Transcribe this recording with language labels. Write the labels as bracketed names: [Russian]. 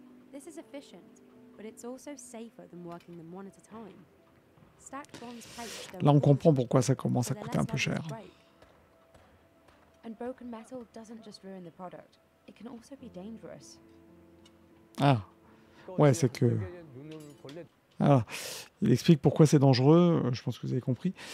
[English] This is efficient, but it's also safer than working them one at a time. Stacked bronze plates [French] Là, on comprend pourquoi ça commence à coûter un peu cher. [English] And broken metal doesn't just ruin the product, it can also be dangerous. [French] Ah, ouais, c'est que... Ah, il explique pourquoi c'est dangereux, je pense que vous avez compris.